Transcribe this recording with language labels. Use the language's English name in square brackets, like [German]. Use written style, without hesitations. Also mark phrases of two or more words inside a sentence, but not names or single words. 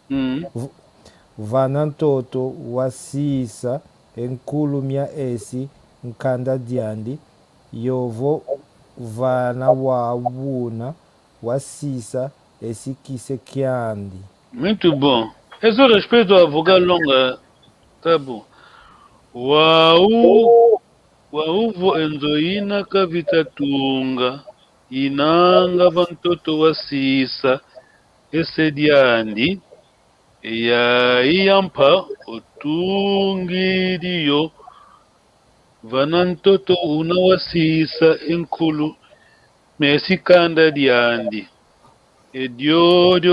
[Kongo] vana ntoto wasisa enkulu mya esi nkanda diandi yovo vana wawuna wasisa esi kise kiandi. [Portuguese] Muito bom. Esse respeito à vogal longa, tá bom. [Kongo] Wauvo enzoina kavitatunga inanga vantoto wasisa esediandi ya iyampa otungidiyo vanantoto unawasisa enkulu mesikanda diandi ediodio